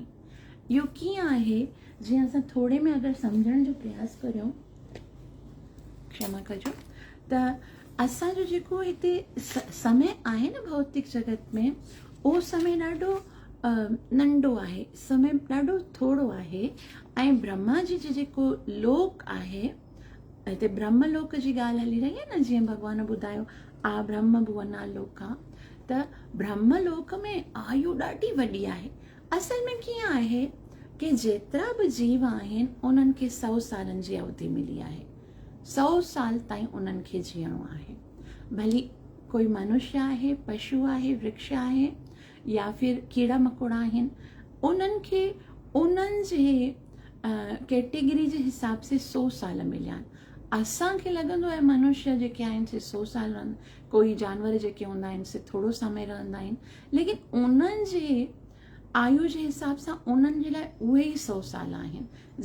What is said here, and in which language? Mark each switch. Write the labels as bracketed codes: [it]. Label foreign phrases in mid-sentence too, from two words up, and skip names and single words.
[sd] इहो कीअं आहे, जीअं असां थोरे में अगरि सम्झण जो प्रयास करियूं, क्षमा कजो, त असांजो जेको हिते समय आहे न भौतिक जगत में, उहो समय ॾाढो नंढो आहे, समय ॾाढो थोरो आहे, ऐं ब्रह्मा जी जेको लोक आहे, हिते ब्रह्मलोक जी ॻाल्हि हली रही आहे न, जीअं भॻवान ॿुधायो आ [sa] ब्रह्म भुवना लोका, [sd] त ब्रह्मलोक में आयु ॾाढी वॾी आहे। असल में कीअं आहे कि जेतिरा बि जीव आहिनि उन्हनि खे 100 सालनि जी अवधि मिली आहे, 100 साल ताईं उन्हनि खे जीअणो आहे, भली कोई मनुष्य आहे, पशु आहे, वृक्ष आहे, या फिर कीड़ा मकोड़ा आहिनि, उन्हनि खे उन्हनि जे कैटेगरी जे हिसाब से 100 साल मिलिया आहिनि। असांखे लॻंदो आहे मनुष्य जेके आहिनि से 100 साल रहनि, कोई जानवर जेके हूंदा आहिनि से थोरो समय रहंदा आहिनि, लेकिन उन्हनि जे आयु जे हिसाब सां उन्हनि जे लाइ उहे ई 100 साल आहिनि।